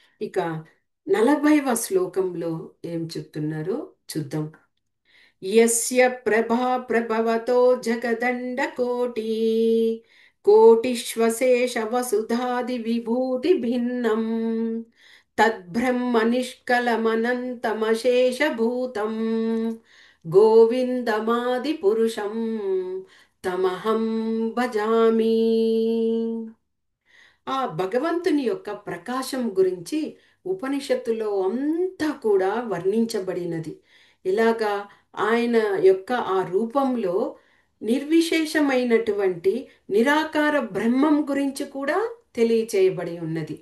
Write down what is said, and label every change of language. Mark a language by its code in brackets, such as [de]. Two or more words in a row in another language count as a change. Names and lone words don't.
[te] ఇక 40వ శ్లోకంలో ఏం చెప్తున్నారో చూద్దాం. [sa] యస్య ప్రభా ప్రభవతో జగదండ కోటి కోటిశ్వశేష వసుధాది విభూతి భిన్నం తద్బ్రహ్మ నిష్కలమనంతమశేష భూతం గోవిందమాది పురుషం తమహం భజామి. [te] ఆ భగవంతుని యొక్క ప్రకాశం గురించి ఉపనిషత్తులో అంతా కూడా వర్ణించబడినది. ఇలాగా ఆయన యొక్క ఆ రూపంలో నిర్విశేషమైనటువంటి నిరాకార బ్రహ్మం గురించి కూడా తెలియచేయబడి ఉన్నది.